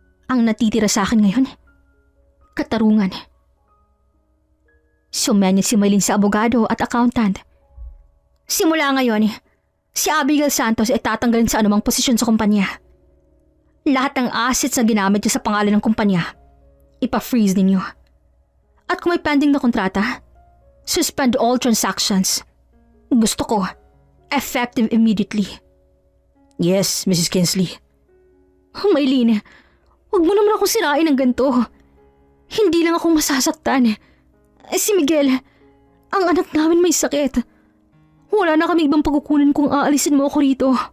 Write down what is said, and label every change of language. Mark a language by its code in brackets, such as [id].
[tl] Ang natitira sa akin ngayon, katarungan. Sumenya si Maylin sa abogado at accountant. Simula ngayon, si Abigail Santos ay tatanggalin sa anumang posisyon sa kumpanya. Lahat ng assets na ginamit niya sa pangalan ng kumpanya, ipa-freeze ninyo. At kung may pending na kontrata, [en] suspend all transactions. [tl] Gusto ko, [en] effective immediately. Yes, Mrs. Kinsley. [tl] Maylin, huwag mo naman akong sirain ng ganito. Hindi lang akong masasaktan. Si Miguel, ang anak namin may sakit. Wala na kami ibang pagkukunan kung aalisin mo ako rito.